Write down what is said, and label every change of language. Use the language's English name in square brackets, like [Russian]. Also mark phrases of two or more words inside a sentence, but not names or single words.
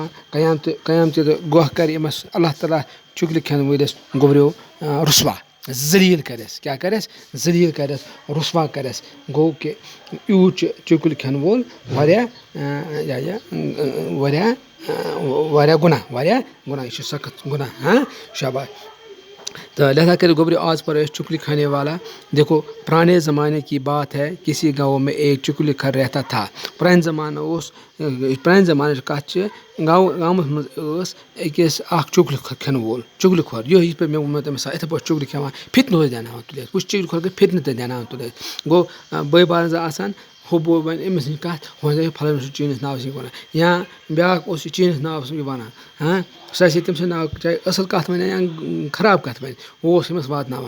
[Kashmiri] قیامتہِ دۄہ گواہ کَرِ أمِس اللہ تعالیٰ چُکلہِ کھٮ۪ن وٲلِس گوبریو رُسوا ذٔلیٖل کَرٮ۪س. کیٛاہ کَرٮ۪س ذٔلیٖل کَرٮ۪س رُسوا کَرٮ۪س. گوٚو کہِ یوٗت چھُ چُکِل کھٮ۪ن وول واریاہ واریاہ واریاہ گۄناہ. یہِ چھُ سخت گۄناہ. شاباش. [Urdu] تو لہٰذا کر گوبریو آج پر چکلی کھانے والا. دیکھو پرانے زمانے کی بات ہے کسی گاؤں میں ایک چکلی کھر رہتا تھا. [Kashmiri] پرانہِ زمانٕچ کَتھ چھِ گامَس منٛز ٲس أکِس اکھ چُکلہِ کھٮ۪ن وول چُکلہِ کھۄر. یِتھ پٲٹھۍ مےٚ ووٚنمو تٔمِس یِتھَے پٲٹھۍ چُکلہِ کھٮ۪وان فِتنہٕ اوس دیٛاناوان تُلِتھ. وٕچھ چُکلہِ کھۄر گٔے فِتنہٕ تہِ دیٛاناوان تُلِتھ. گوٚو بٲے بارٕنۍ زٕ آسان ہُہ بوے وَنہِ أمِس نِش کَتھ ہُہ وَنہِ پھلٲنۍ اوس چٲنِس ناوَس یہِ وَنان یا بیٛاکھ اوس یہِ چٲنِس ناوَس یہِ وَنان سُہ آسہِ ہے تٔمۍ سٕنٛدِ ناوٕ چاہے اَصٕل کَتھ وَنہِ یا خراب کَتھ وَنہِ ہُہ اوس أمِس واتناوان.